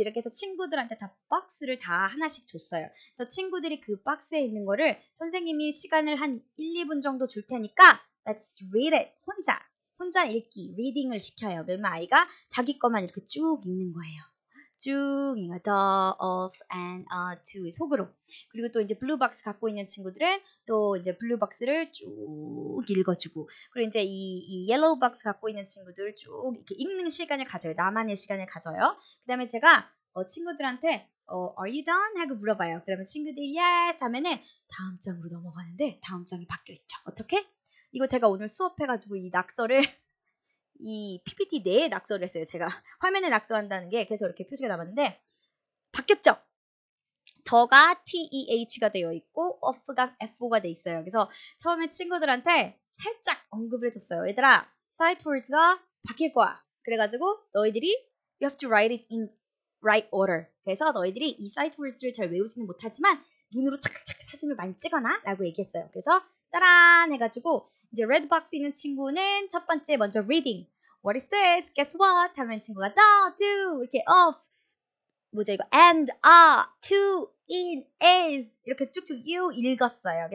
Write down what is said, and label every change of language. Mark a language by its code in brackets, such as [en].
[ko] 이렇게 해서 친구들한테 다 박스를 다 하나씩 줬어요. 그래서 친구들이 그 박스에 있는 거를 선생님이 시간을 한 1, 2분 정도 줄 테니까 [en] let's read it. [ko] 혼자 읽기, 리딩을 시켜요. 그러면 아이가 자기 것만 이렇게 쭉 읽는 거예요. 쭉 읽어. the, of, and, to 속으로. 그리고 또 이제 블루박스 갖고 있는 친구들은 또 이제 블루박스를 쭉 읽어주고, 그리고 이제 이 옐로우박스 갖고 있는 친구들 쭉 이렇게 읽는 시간을 가져요. 나만의 시간을 가져요. 그 다음에 제가 친구들한테 [en] are you done? [ko] 하고 물어봐요. 그러면 친구들이 yes 하면은 다음 장으로 넘어가는데 다음 장이 바뀌어 있죠. 어떻게? 이거 제가 오늘 수업해가지고 이 낙서를 이 PPT 내에 낙서를 했어요. 제가 화면에 낙서한다는 게 그래서 이렇게 표시가 남았는데 바뀌었죠? 더가 TEH가 되어 있고 off가 FO가 되어 있어요. 그래서 처음에 친구들한테 살짝 언급을 해줬어요. 얘들아, sight-words가 바뀔 거야. 그래가지고 너희들이 [en] you have to write it in right order. [ko] 그래서 너희들이 이 sight-words를 잘 외우지는 못하지만 눈으로 착착 사진을 많이 찍어놔 라고 얘기했어요. 그래서 따란 해가지고 이제 red box 있는 친구는 첫 번째 먼저 reading. [en] What is this? Guess what? [ko] 하면 친구가 the, do 이렇게 of 뭐죠 이거 and, to, in, is 이렇게 해서 쭉쭉 읽었어요.